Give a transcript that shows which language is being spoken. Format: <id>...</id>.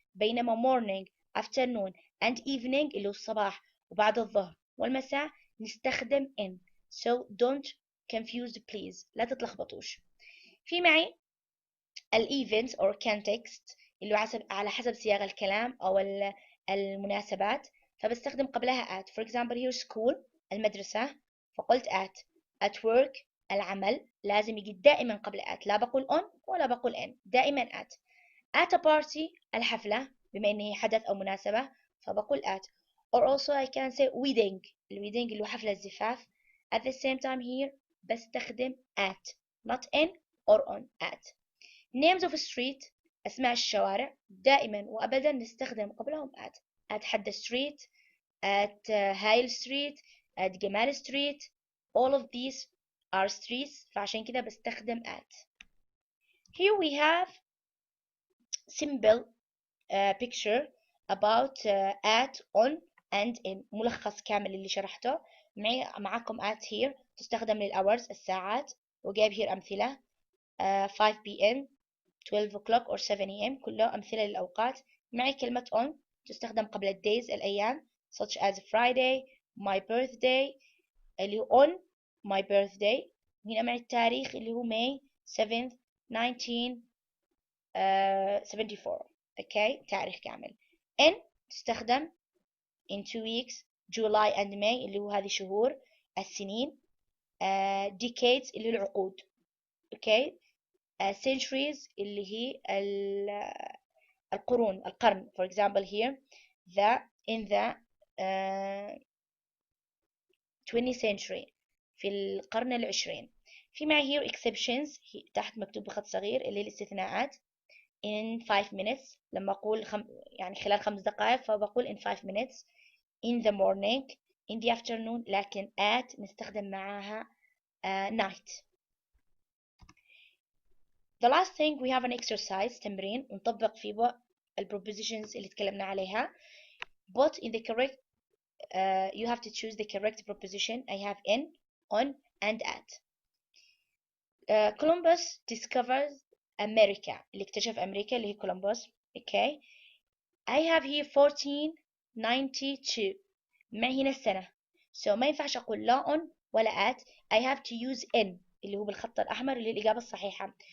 <ar>بينما</ar> <en>morning afternoon and evening</en> <ar>اللي هو الصباح وبعد الظهر والمساء نستخدم in.</ar> <en>So don't confuse please.</en> <ar>لا تتلخبطوش. في معي</ar> <en>events or context</en> <ar>اللي هو على حسب صياغة الكلام أو المناسبات فبستخدم قبلها at.</ar> <en>For example here school</en> <ar>المدرسة فقلت</ar> <en>at work</en> <ar>العمل لازم يجي دائما قبل</ar> <en>at.</en> <ar>لا بقول on ولا بقول in. دائما</ar> <en>at a party</en> <ar>الحفلة بما إن هي حدث أو مناسبة فبقول at.</ar> <en>or also I can say wedding.</en> <ar>الwedding اللي هو حفلة الزفاف.</ar> <en>at the same time here</en> <ar>بستخدم</ar> <en>at not in or on. at. names of street</en> <ar>أسماء الشوارع دائما وأبدا نستخدم قبلهم at.</ar> <en>at حد street, at هايل street, at جمال street. all of these are streets</en> <ar>فعشان كده بستخدم</ar> <en>at. here we have simple picture about at, on and in.</en> <ar>ملخص كامل اللي شرحته. معاكم at here تستخدم للhours الساعات وجايب here أمثلة 5 p.m.</ar> <en>12 o'clock or 7 a.m.</en> <ar>كله أمثلة للأوقات. معي كلمة on تستخدم قبل الdays الأيام</ar> <en>such as Friday, my birthday</en> <ar>اللي هو</ar> <en>on my birthday.</en> <ar>هنا معي التاريخ اللي هو May 7th 1974. okay تاريخ كامل.</ar> <en>in تستخدم in 2 weeks July and May</en> <ar>اللي هو هذه شهور السنين. decades اللي هو العقود. okay centuries اللي هي القرن.</ar> <en>for example here in the 20th century</en> <ar>في القرن العشرين. في معي</ar> <en>here exceptions</en> <ar>تحت مكتوب بخط صغير اللي هي الاستثناءات.</ar> <en>in 5 minutes</en> <ar>لما أقول يعني خلال 5 دقائق فبقول in 5 minutes.</ar> <en>in the morning in the afternoon لكن at نستخدم معاها night. the last thing we have an exercise</en> <ar>تمرين نطبق فيه</ar> <en>prepositions</en> <ar>اللي تكلمنا عليها.</ar> <en>but in the correct you have to choose the correct preposition. I have in, on and at. Columbus discovers America</en> <ar>اللي اكتشف أمريكا اللي هي كولومبوس.</ar> <en>okay I have here 1492</en> <ar>معي هنا السنة so ما ينفعش أقول لا on ولا at.</ar> <en>I have to use in</en> <ar>اللي هو بالخط الأحمر اللي هي الإجابة الصحيحة.</ar>